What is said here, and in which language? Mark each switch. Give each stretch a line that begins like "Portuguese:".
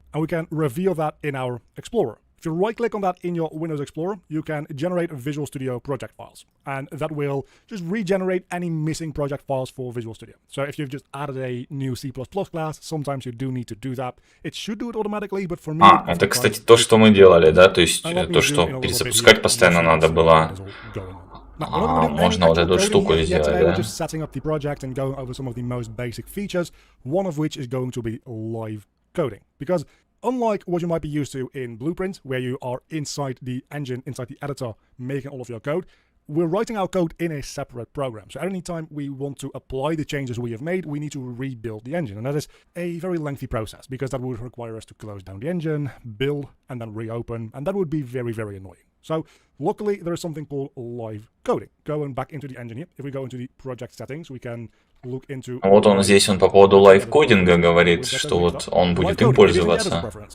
English: And we can reveal that in our Explorer. If you right-click on that in your Windows Explorer, you can generate Visual Studio project files. And that will just regenerate any missing project files for Visual Studio. So if you've just added a new C++ class, sometimes you do need to do that. It should do it automatically, but for me...
Russian: это, кстати, то, что мы делали, да? То есть то, что перезапускать постоянно надо было. Можно вот эту штуку сделать, да?
English: We're just setting up the project and going over some of the most basic features, one of which is going to be live coding. Because unlike what you might be used to in Blueprint, where you are inside the engine, inside the editor, making all of your code, we're writing our code in a separate program. So anytime we want to apply the changes we have made, we need to rebuild the engine. And that is a very lengthy process because that would require us to close down the engine, build, and then reopen. And that would be very, very annoying. So luckily, there is something called live coding. Going back into the engine here, if we go into the project settings, we can look into...
Russian: Вот он здесь, он по поводу лайв-кодинга говорит, что вот он будет им пользоваться.